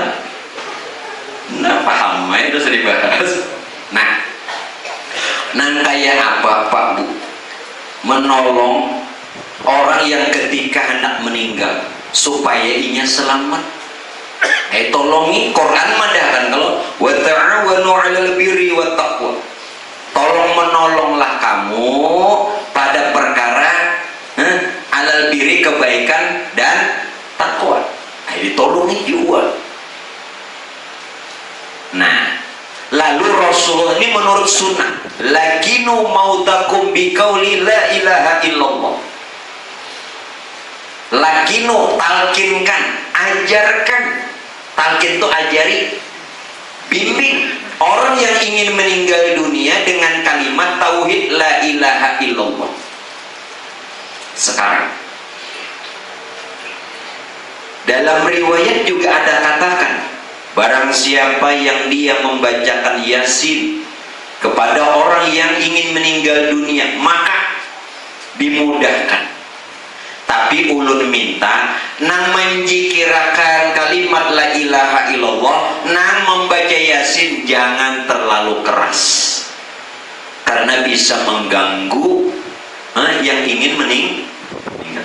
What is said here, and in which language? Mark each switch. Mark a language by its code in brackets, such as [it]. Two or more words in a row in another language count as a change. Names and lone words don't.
[id] Nah, paham ya, itu sudah dibahas. Nah, kayak apa Pak Bu? [bjn] Menolong orang yang ketika hendak meninggal supaya inya selamat. Tolongi Quran madahkan kalau [ar] wa ta'awanu 'alal birri wat taqwa. [bjn] Tolong menolonglah kamu pada perkara [ar] alal birri [bjn] kebaikan dan takwa. [id] Ditolongi juga. Nah, lalu Rasulullah ini menurut sunnah, [ar] lakinu mautakum biqauli la ilaha illallah. Lakinu, [id] talkinkan, ajarkan. Talkin itu ajari, bimbing orang yang ingin meninggal dunia dengan kalimat tauhid [ar] la ilaha illallah. [id] Sekarang dalam riwayat juga ada katakan, barang siapa yang dia membacakan Yasin kepada orang yang ingin meninggal dunia, maka dimudahkan. [bjn] Tapi ulun minta nang menjikirakan kalimat [ar] la ilaha illallah, [bjn] nang membaca Yasin jangan terlalu keras, karena bisa mengganggu yang ingin meninggal.